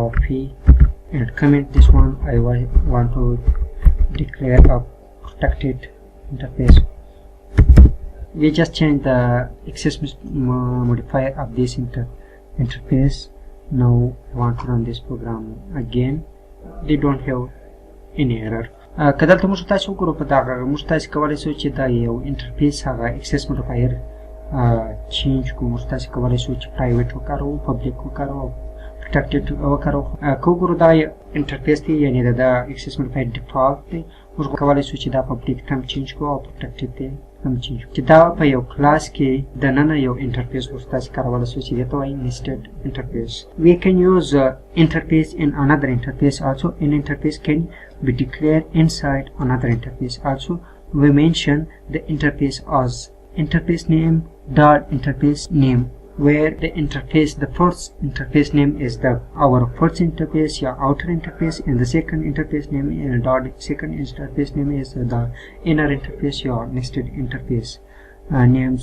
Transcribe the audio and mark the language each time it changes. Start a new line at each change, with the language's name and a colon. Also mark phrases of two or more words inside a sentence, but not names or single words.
English: Copy and comment this one. I want to declare a protected interface. We just change the access modifier of this interface. Now I want to run this program again. They don't have any error.
Pashto: کدلته موږ تاسو وګورو په دغه موږ تاسو کولای شو چې دا یو انټرفیس هغه
English: access modifier change
Pashto: کوو. موږ تاسو کولای شو چې private وکاروو، public وکاروو، protected وکاروو. که وګورو دا انټرفیس دی یعنی دا
English: access modifier default
Pashto: دی. موږ کولای شو چې دا public ته change کوو او protected دی هم change کوو. چې دا په یو کلاس کې د ننه یو انټرفیس موږ تاسو کارولای شو چې دته وایي
English: nested interface. We can use interface in another interface also. An interface can be declared inside another interface also. We mention the interface as interface name dot interface name, where the interface, the first interface name is our first interface, your outer interface, and the second interface name dot second interface name is the inner interface, your nested interface names.